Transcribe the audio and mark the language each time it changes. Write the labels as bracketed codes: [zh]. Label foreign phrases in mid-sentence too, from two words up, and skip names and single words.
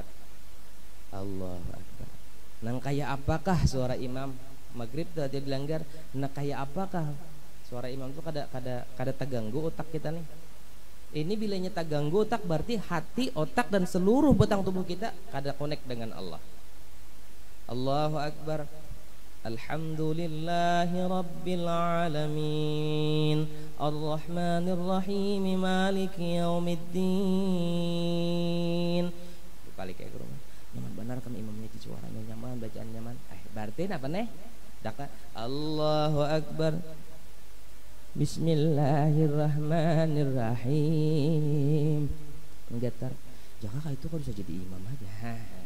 [ar] الله أكبر. [bjn] Nang kayak apakah suara imam maghrib tadi dilanggar? Nah kayak apakah suara imam itu kada terganggu otak kita nih? Ini bilanya tak ganggu otak berarti hati, otak dan seluruh batang tubuh kita kada connect dengan Allah. [ar] الله أكبر. الحمد لله رب العالمين الرحمن الرحيم مالك يوم الدين. [bjn] Balik kayak ke rumah. Nyaman benar kan imamnya di suaranya nyaman, bacaan nyaman. Berarti apa nih? Daka [ar] الله أكبر. بسم الله الرحمن الرحيم. [bjn] Getar. Jangan itu kok bisa jadi imam aja.